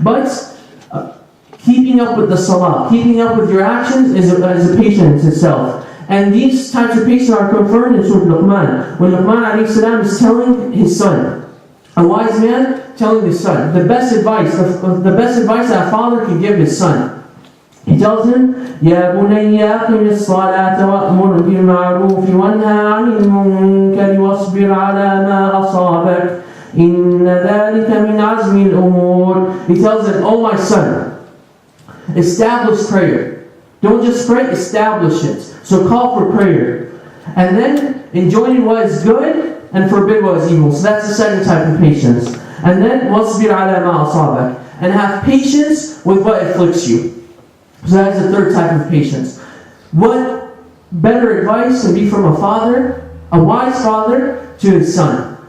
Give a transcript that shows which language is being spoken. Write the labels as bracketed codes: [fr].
[en] But keeping up with the salah, keeping up with your actions is a patience itself. And these types of patience are confirmed in Surah Luqman. When Luqman alayhi salam is telling his son, a wise man telling his son, the best advice that a father can give his son. He tells him, [ar] يَا بُنَيَّ أَقِمِ الصَّلَاةَ وَأْمُرْ بِالْمَعْرُوفِ وَانْهَى عَنِ الْمُنكَرِ وَاصْبِرْ عَلَى مَا أَصَابَكَ إِنَّ ذَلِكَ مِنْ عَزْمِ الْأُمُورِ [en] He tells him, oh my son, establish prayer. Don't just pray, establish it. So call for prayer. And then enjoin what is good and forbid what is evil. So that's the second type of patience. And then [ar] وَاصْبِرْ عَلَى مَا أَصَابَكَ [en] And have patience with what afflicts you. So that is the third type of patience. What better advice can be from a father, a wise father, to his son?